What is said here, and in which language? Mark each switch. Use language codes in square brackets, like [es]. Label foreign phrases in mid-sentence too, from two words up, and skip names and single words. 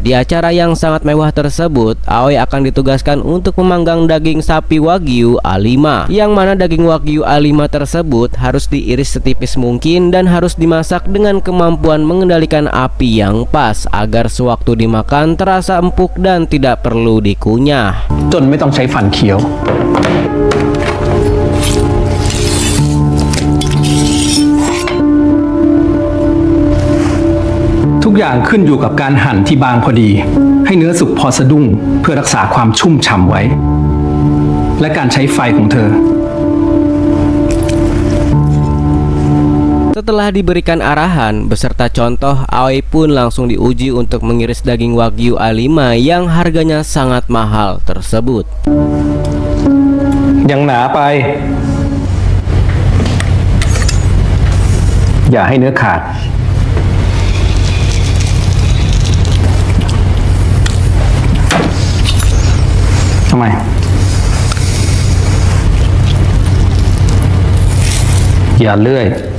[id] Di acara yang sangat mewah tersebut, Aoi akan ditugaskan untuk memanggang daging sapi Wagyu A5, yang mana daging Wagyu A5 tersebut harus diiris setipis mungkin dan harus dimasak dengan kemampuan mengendalikan api yang pas agar sewaktu dimakan terasa empuk dan tidak perlu dikunyah. [th] จนไม่ต้องใช้ฟันเคี้ยว ทุกอย่างขึ้นอยู่กับการหั่นที่บางพอดี ให้เนื้อสุกพอสะดุ้งเพื่อรักษาความชุ่มฉ่ำไว้ และการใช้ไฟของเธอ [id] Setelah diberikan arahan beserta contoh, Aoi pun langsung diuji untuk mengiris daging Wagyu A5 yang harganya sangat mahal tersebut. [th] ยังหนาไป อย่าให้เนื้อขาด ทำไม อย่าเลื่อย